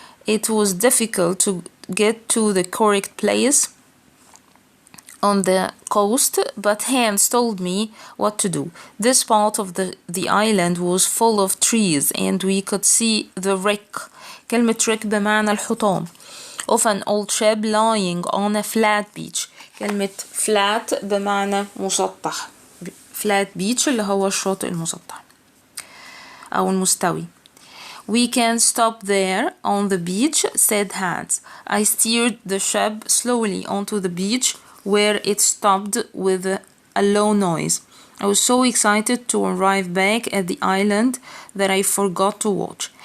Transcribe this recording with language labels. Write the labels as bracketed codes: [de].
[en] It was difficult to get to the correct place on the coast, but Hans told me what to do. This part of the island was full of trees and we could see the wreck. [ar] كلمة [en] wreck [ar] بمعنى الحطام [en] of an old ship lying on a flat beach. [ar] كلمة flat بمعنى مسطح. [en] flat beach [ar] اللي هو الشاطئ المسطح أو المستوي. [en] We can stop there on the beach, said Hans. I steered the ship slowly onto the beach where it stopped with a low noise. I was so excited to arrive back at the island that I forgot to watch.